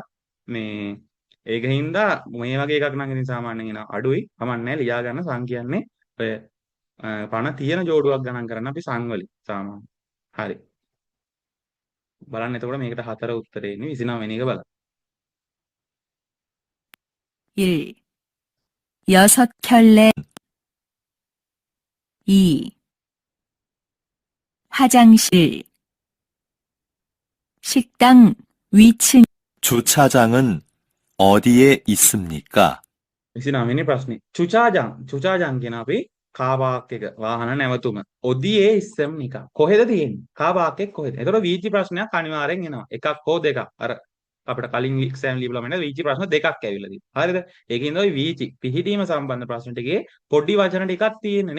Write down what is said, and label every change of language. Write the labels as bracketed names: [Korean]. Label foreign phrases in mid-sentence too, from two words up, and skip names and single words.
[Sinhala] මේ ඒක හින්දා මේ වගේ එකක් නම් ඉතින් සාමාන්‍යයෙන් එනවා අඩුයි. කමක් නැහැ ලියා ගන්න සං කියන්නේ ඔය පණ තියෙන ජෝඩුවක් ගණන් කරන්න අපි සං වලින් සාමාන්‍ය. හරි. බලන්න එතකොට මේකට 4 උත්තරේ ඉන්නේ 29 වෙනි එක බලන්න. 1. [Korean] 6켤레 2. 화장실 식당 위층 주차장은 어디에 있습니까? [Sinhala] 29 වෙනි ප්‍රශ්නේ. චුචාජං කියන අපි කාර් පාක් එක වාහන නැවතුම. [Korean] 어디에 있습니까. [Sinhala] කොහෙද තියෙන්නේ? කාර් පාක් එක කොහෙද? එතකොට වීචි ප්‍රශ්නයක් අනිවාර්යෙන් එනවා. එකක් හෝ දෙකක්. අර අපිට කලින් එක්සෑම් ලියපුවම එන වීචි ප්‍රශ්න දෙකක් ඇවිල්ලා තියෙනවා. හරිද? ඒකින්ද ওই වීචි පිහිටීම සම්බන්ධ ප්‍රශ්න ටිකේ පොඩි වචන ටිකක් තියෙනනේ.